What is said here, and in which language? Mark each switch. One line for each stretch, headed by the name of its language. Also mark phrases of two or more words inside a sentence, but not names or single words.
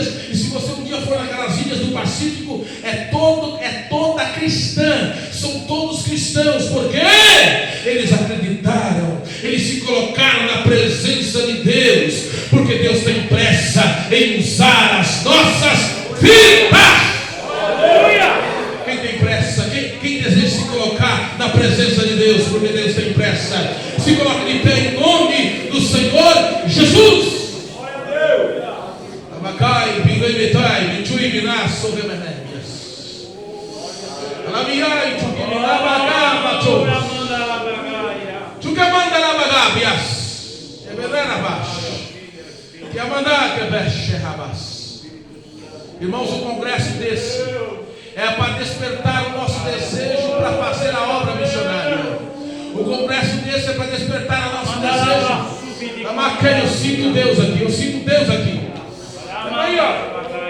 Portuguese: E se você um dia for naquelas ilhas do Pacífico, é toda cristã, são todos cristãos, porque eles acreditaram, eles se colocaram na presença de Deus, porque Deus tem pressa em usar as nossas vidas. Quem tem pressa? Quem deseja se colocar na presença de Deus, porque Deus tem pressa, se coloca de pé em nome do Senhor Jesus. Abacai, Bingoibetai, Bitui, Minasso, Remenémias. Alamirai, Tukiminabagamato. Tukamanda Labagabias. Ebelerabas. Yamandakebesh Rabas. Irmãos, um congresso desse é para despertar o nosso desejo para fazer a obra missionária. O congresso desse é para despertar o nosso desejo. Eu sinto Deus aqui, eu sinto Deus aqui. Aí, ó.